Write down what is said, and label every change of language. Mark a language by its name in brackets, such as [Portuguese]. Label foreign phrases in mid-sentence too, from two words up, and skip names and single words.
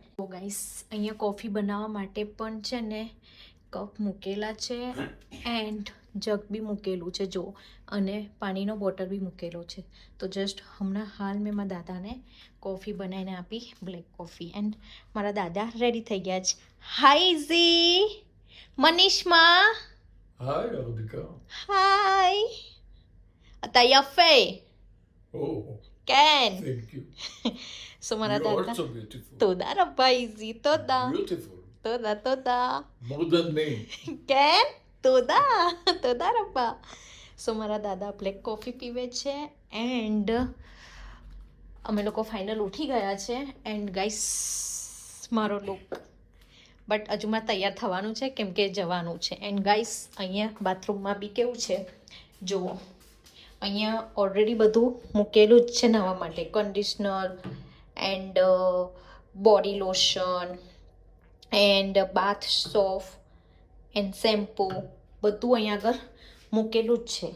[Gujarati] તો ગાઈસ અહીંયા કોફી બનાવવા માટે પણ છે ને કપ મૂકેલા છે એન્ડ જગ બી મૂકેલું છે જો, અને પાણીનો બોટલ બી મૂકેલો છે. તો જસ્ટ હમણાં હાલ મેં મારા દાદાને કોફી બનાવીને આપી, [English] black coffee. [Gujarati] એન્ડ મારા દાદા રેડી થઈ ગયા છે. હાય ઝી, મનીષમાં. [English] Hi, Radhika. Hi. [Hebrew] אתה יפה. [English] Oh, [Hebrew] כן. [English] thank you. [Hebrew] סומנה [English] You're [Hebrew] דאדה. [English] also beautiful. [Hebrew] תודה רבה איזי, תודה. [English] Beautiful. [Hebrew] תודה. [English] More than me. [Hebrew] כן? תודה רבה. [Gujarati] સો મારા દાદા [English] black coffee [Gujarati] પીવે છે એન્ડ અમે લોકો ફાઇનલ ઉઠી ગયા છે. [English] and guys [Gujarati] મારો લુક, બટ હજુ મારે તૈયાર થવાનું છે કેમ કે જવાનું છે. [English] and guys [Gujarati] અહીંયા બાથરૂમમાં બી કેવું છે જુઓ, અહીંયા ઓલરેડી બધું મૂકેલું જ છે નાહવા માટે, [English] conditioner and body lotion and bath soap and shampoo [Gujarati] બધું અહીંયા આગળ મૂકેલું જ છે.